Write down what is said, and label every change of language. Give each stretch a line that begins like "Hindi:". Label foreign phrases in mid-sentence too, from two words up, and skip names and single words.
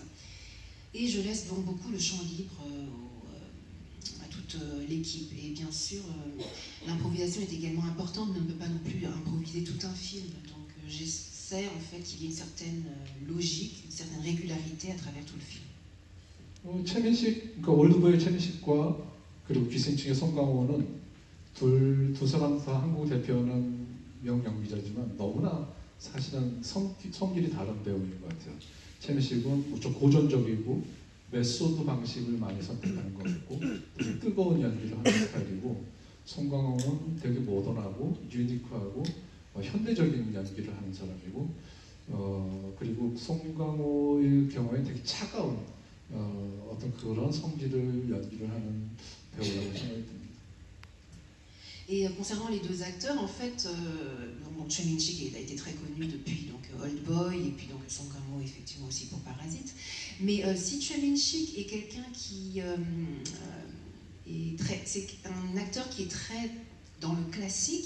French: Et je laisse donc beaucoup le champ libre à toute l'équipe. Et bien sûr, l'improvisation est également importante, mais on ne peut pas non plus improviser tout un film. Donc j'essaie en fait qu'il y ait une certaine logique, une certaine régularité à travers tout le film.
Korean: 최민식, 그러니까 올드보이의 최민식과 그리고 기생충의 송강호는 두 사람 다 한국 대표하는 명연기자지만 너무나 사실은 성질이 다른 배우인 것 같아요. 최민식은 좀 고전적이고 메소드 방식을 많이 선택하는 것 같고 되게 뜨거운 연기를 하는 스타일이고 송강호는 되게 모던하고 유니크하고 현대적인 연기를 하는 사람이고 그리고 송강호의 경우에 되게 차가운 어떤 그런 성질을 연기를 하는 배우라고 생각이 듭니다.
French: Et concernant les deux acteurs, en fait, Choi Min-sik a été très connu depuis donc Old Boy et puis donc Song Kang-ho effectivement aussi pour Parasite. Mais si Choi Min-sik est quelqu'un qui c'est un acteur qui est très dans le classique.